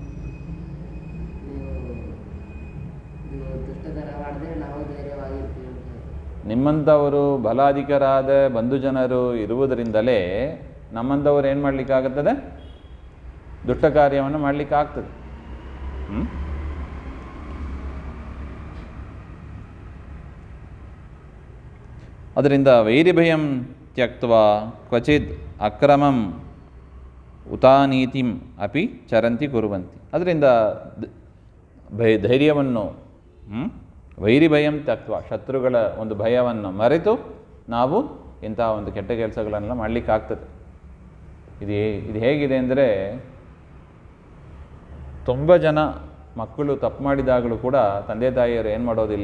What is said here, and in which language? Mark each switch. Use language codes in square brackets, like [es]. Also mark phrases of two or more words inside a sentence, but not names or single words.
[kn] ನಿಮ್ಮಂಥವರು ಬಲಾಧಿಕರಾದ ಬಂಧು ಜನರು ಇರುವುದರಿಂದಲೇ ನಮ್ಮಂಥವ್ರು ಏನು ಮಾಡಲಿಕ್ಕಾಗುತ್ತದೆ? ದುಷ್ಟ ಕಾರ್ಯವನ್ನು ಮಾಡಲಿಕ್ಕಾಗ್ತದೆ. ಅದರಿಂದ [sa] ವೈರಿಭಯಂ ತ್ಯಕ್ತ್ವಾ ಕ್ವಚಿತ್ ಅಕ್ರಮಂ ಉತಾನೀತಿಂ ಅಪಿ ಚರಂತಿ ಕುರುವಂತಿ. [kn] ಅದರಿಂದ ಧೈರ್ಯವನ್ನು, [sa] ವೈರಿಭಯಂ ತ್ಯಕ್ತ್ವ, [kn] ಶತ್ರುಗಳ ಒಂದು ಭಯವನ್ನು ಮರೆತು ನಾವು ಇಂಥ ಒಂದು ಕೆಟ್ಟ ಕೆಲಸಗಳನ್ನೆಲ್ಲ ಮಾಡಲಿಕ್ಕಾಗ್ತದೆ. ಇದು ಹೇಗಿದೆ ಅಂದರೆ, ತುಂಬ ಜನ ಮಕ್ಕಳು ತಪ್ಪು ಮಾಡಿದಾಗಲೂ ಕೂಡ ತಂದೆ ತಾಯಿಯರು ಏನು ಮಾಡೋದಿಲ್ಲ?